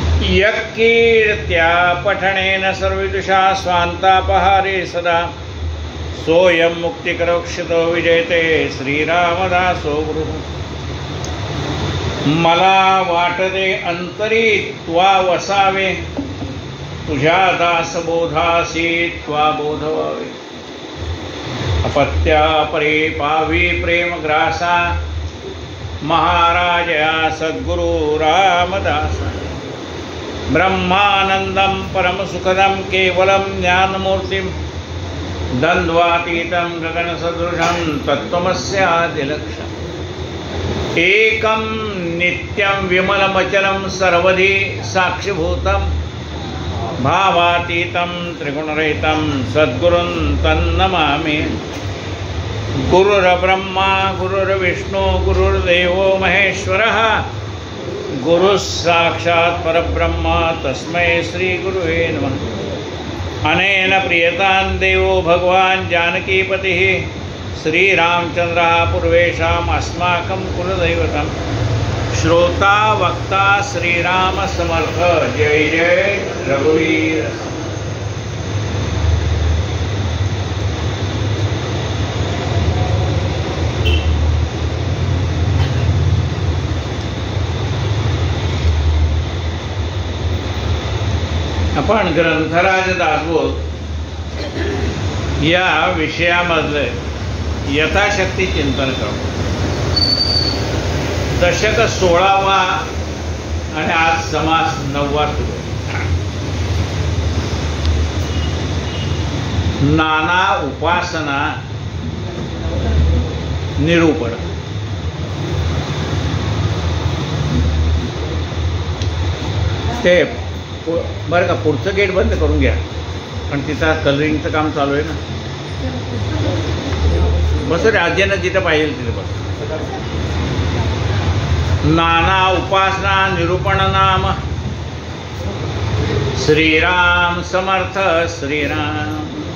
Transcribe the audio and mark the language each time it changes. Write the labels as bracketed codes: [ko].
[sa] यक्कीर्त्या पठनेन सर्वविदुषा स्वान्तापहारे सदा सोऽयं मुक्तिकरक्षितो विजयते श्रीरामदासो गुरुः। [mr] मला वाटते अंतरी त्वा वसावे तुझ्या दासबोधासी त्वा बोधवावे। अपत्या परे पावी प्रेमग्रासा महाराजया सद्गुरु रामदासा। [sa] ब्रह्मानंदं परमसुखदं केवलं ज्ञानमूर्तिं द्वन्द्वातीतं गगनसदृशं तत्त्वमस्यादिलक्ष्यम्। एकं नित्यं विमलमचलं सर्वधि साक्षिभूतं भावातीतं त्रिगुणरहितं सद्गुरुं तन्नमामि। गुरुर्ब्रह्मा गुरुर्विष्णु गुरुर्देवो महेश्वरः गुरुः साक्षात् परब्रह्म तस्मै श्रीगुरुवे नमः। अनेन प्रियतां देवो भगवान् जानकीपतिः श्रीरामचन्द्रः पूर्वेषाम् अस्माकं कुलदैवतं। [mr] श्रोता वक्ता श्रीराम समर्थ। जय जय रघुवीर। आपण ग्रंथराज दासबोध या विषयामधले यथाशक्ती चिंतन करू। दशक 16वा आणि आज समास 9वा सुरू। नाना उपासना निरूपण। ते बरं का, पुढचं गेट बंद करून घ्या पण तिथं कलरिंगचं काम चालू आहे ना। बस रे आज्यानं जिथं पाहिजे तिथे बस। नाना उपासना निरूपण नाम श्रीराम समर्थ श्रीराम।